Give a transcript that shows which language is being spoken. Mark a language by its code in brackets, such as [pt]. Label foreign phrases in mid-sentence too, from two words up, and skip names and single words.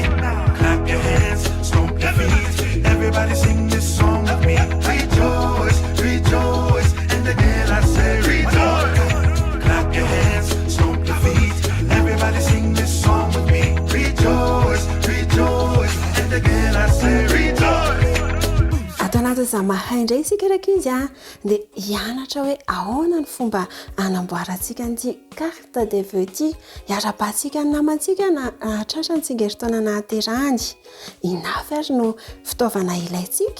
[en] Clap your hands, stomp your feet. Everybody sing this song with me. Rejoice, rejoice, and again I say rejoice. Clap your hands, stomp your feet. Everybody sing this song with me. Rejoice, rejoice, and again I say rejoice. [mg] Atao anatin'izay mahay indray isika raka izy dia hianatra hoe ahoana ny fomba anamboarantsika an'ity [fr] carte de vœux [mg] ity, hiara-pahantsika ny namantsika na tratra ny tsingeritaona nahaterahany. Inafy ary no fitaovana ilaintsika.